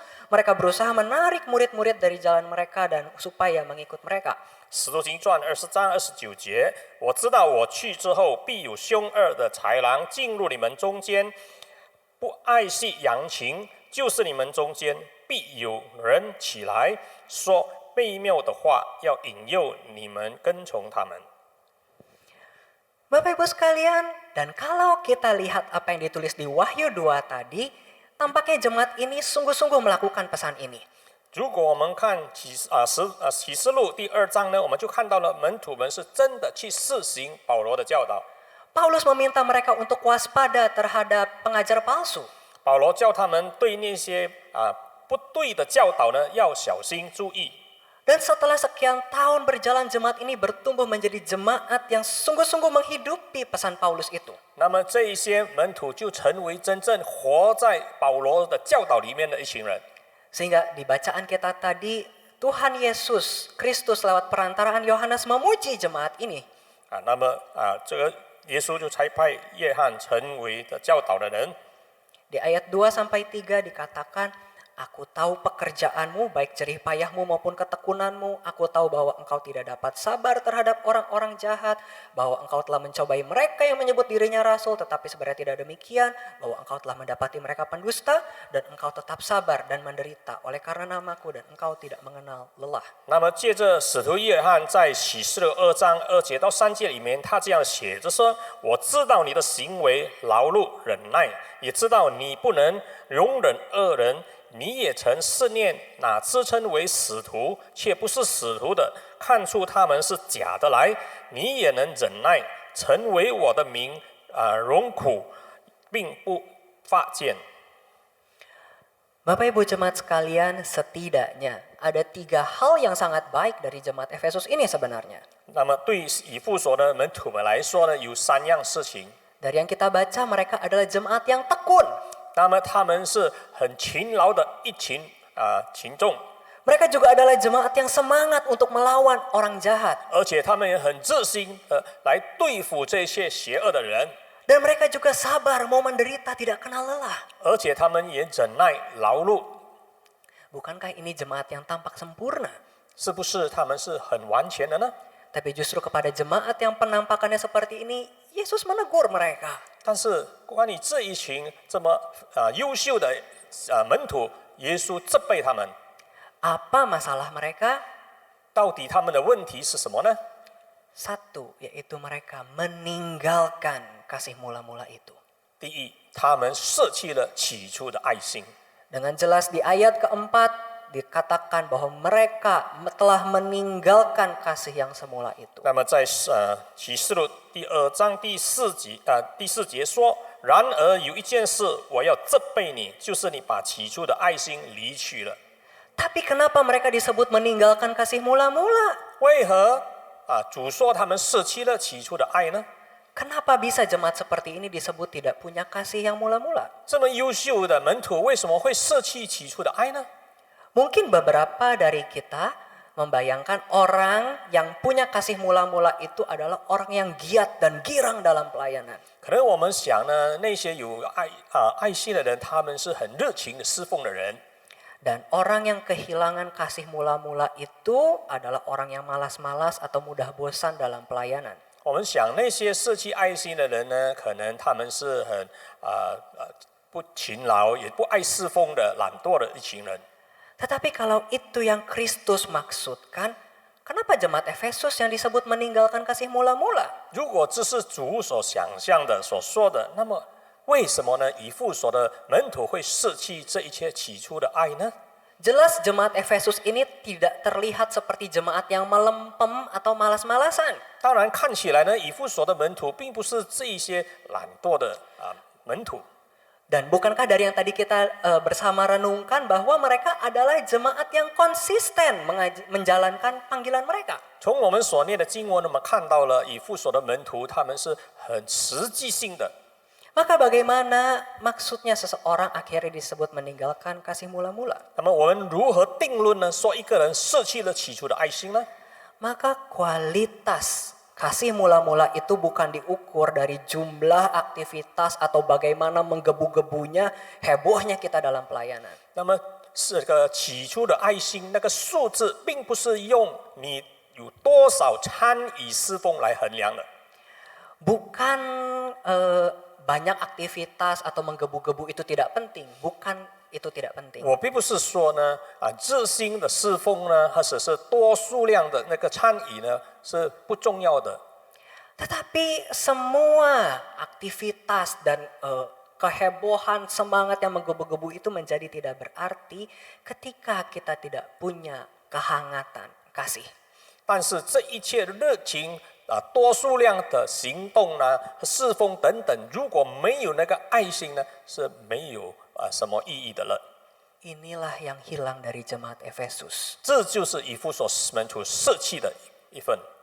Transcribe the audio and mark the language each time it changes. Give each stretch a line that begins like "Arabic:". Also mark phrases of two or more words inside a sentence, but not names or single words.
Indonesian: Mereka berusaha menarik murid-murid dari jalan mereka dan supaya mengikut mereka.
Chinese: 使徒行传20章29节，我知道我去之后，必有凶恶的豺狼进入你们中间，不爱惜羊群，就是你们中间必有人起来说悖谬的话，要引诱你们跟从他们。
Indonesian: Bapak Ibu sekalian, dan kalau kita lihat apa yang ditulis di Wahyu 2 tadi, tampaknya jemaat ini sungguh-sungguh melakukan pesan ini.
Chinese: 如果我们看启示录第2章呢，我们就看到了门徒们是真的去试行保罗的教导。
Indonesian: Paulus meminta mereka untuk waspada terhadap pengajar palsu.
Chinese: 保罗叫他们对那些不对的教导呢要小心注意。
Indonesian: Dan setelah sekian tahun berjalan, jemaat ini bertumbuh menjadi jemaat yang sungguh-sungguh menghidupi pesan Paulus itu.
Chinese: 那么这一些门徒就成为真正活在保罗的教导里面的一群人。
Indonesian: Sehingga di bacaan kita tadi, Tuhan Yesus Kristus lewat perantaraan Yohanes memuji jemaat ini.
Chinese: 那么这个耶稣就差派约翰成为的教导的人。
Indonesian: Di ayat 2-3 dikatakan, Aku tahu pekerjaanmu, baik jerih payahmu maupun ketekunanmu. Aku tahu bahwa engkau tidak dapat sabar terhadap orang-orang jahat. Bahwa engkau telah mencobai mereka yang menyebut dirinya rasul, tetapi sebenarnya tidak demikian. Bahwa engkau telah mendapati mereka pendusta, dan engkau tetap sabar dan menderita oleh karena namaku, dan engkau tidak mengenal lelah.
Chinese: 那么借着使徒约翰在启示录2章2节到3节里面，他这样写着说：“我知道你的行为劳碌忍耐，也知道你不能容忍恶人。” 你也曾试炼那自称为使徒却不是使徒的，看出他们是假的来，你也能忍耐，成为我的名荣苦，并不发贱。
Indonesian: Bapak Ibu jemaat sekalian, setidaknya ada 3 hal yang sangat baik dari jemaat Efesus ini sebenarnya.
Chinese: 那么对以弗所的门徒们来说呢，有3样事情。
Indonesian: Dari yang kita baca, mereka adalah jemaat yang tekun.
Chinese: 那么他们是很勤劳的一群群众，
Indonesian: Mereka juga adalah jemaat yang semangat untuk melawan orang jahat.
Chinese: 而且他们也很热心来对付这些邪恶的人，
Indonesian: Dan mereka juga sabar mau menderita tidak kenal lelah.
Chinese: 而且他们也忍耐劳碌。
Indonesian: Bukankah ini jemaat yang tampak sempurna?
Chinese: 是不是他们是很完全的呢？
Indonesian: Tapi justru kepada jemaat yang penampakannya seperti ini, Yesus menegur mereka.
Chinese: 但是关于这一群这么优秀的门徒，耶稣责备他们，
Indonesian: Apa masalah mereka?
Chinese: 到底他们的问题是什么呢？
Indonesian: Satu, yaitu mereka meninggalkan kasih mula-mula itu.
Chinese: 第一，他们舍弃了起初的爱心。
Indonesian: Dengan jelas di ayat keempat dikatakan bahwa mereka telah meninggalkan kasih yang semula itu.
Chinese: 那么在启示录第2章第4节说：“然而有一件事我要责备你，就是你把起初的爱心离去了。”
Indonesian: Tapi kenapa mereka disebut meninggalkan kasih mula-mula?
Chinese: 为何主说他们舍弃了起初的爱呢？
Indonesian: Kenapa bisa jemaat seperti ini disebut tidak punya kasih yang mula-mula?
Chinese: 这么优秀的门徒为什么会舍弃起初的爱呢？
Indonesian: Mungkin beberapa dari kita membayangkan orang yang punya kasih mula-mula itu adalah orang yang giat dan girang dalam pelayanan.
Chinese: 可能我们想呢，那些有爱心的人，他们是很热情的侍奉的人。
Indonesian: Dan orang yang kehilangan kasih mula-mula itu adalah orang yang malas-malas atau mudah bosan dalam pelayanan.
Chinese: 我们想那些舍弃爱心的人呢，可能他们是很不勤劳，也不爱侍奉的懒惰的一群人。
Indonesian: Tetapi kalau itu yang Kristus maksudkan, kenapa jemaat Efesus yang disebut meninggalkan kasih mula-mula?
Chinese: 如果这是主所想象的、所说的，那么为什么呢？以弗所的门徒会舍弃这一切起初的爱呢？
Indonesian: Jelas jemaat Efesus ini tidak terlihat seperti jemaat yang melempem atau malas-malasan.
Chinese: 当然，看起来呢，以弗所的门徒并不是这一些懒惰的门徒。
Indonesian: Dan bukankah dari yang tadi kita bersama renungkan bahwa mereka adalah jemaat yang konsisten menjalankan panggilan mereka?
Chinese: 从我们所念的经文，我们看到了以弗所的门徒，他们是很实际性的。
Indonesian: Maka bagaimana maksudnya seseorang akhirnya disebut meninggalkan kasih mula-mula?
Chinese: 那么我们如何定论呢？说一个人舍弃了起初的爱心呢？
Indonesian: Maka kualitas kasih mula-mula itu bukan diukur dari jumlah aktivitas atau bagaimana menggebu-gebunya, hebohnya kita dalam pelayanan.
Chinese: 那么这个起初的爱心，那个数字并不是用你有多少参与侍奉来衡量的。
Indonesian: Bukan banyak aktivitas atau menggebu-gebu itu tidak penting, bukan itu tidak penting.
Chinese: 我并不是说呢热心的侍奉呢，或者是多数量的那个参与呢是不重要的。
Indonesian: Tetapi semua aktivitas dan kehebohan, semangat yang menggebu-gebu itu menjadi tidak berarti ketika kita tidak punya kehangatan kasih.
Chinese: 但是这一切的热情多数量的行动呢、侍奉等等，如果没有那个爱心呢，是没有什么意义的了。
Indonesian: Inilah yang hilang dari jemaat Efesus.
Chinese: 这就是以弗所门徒舍弃的一份。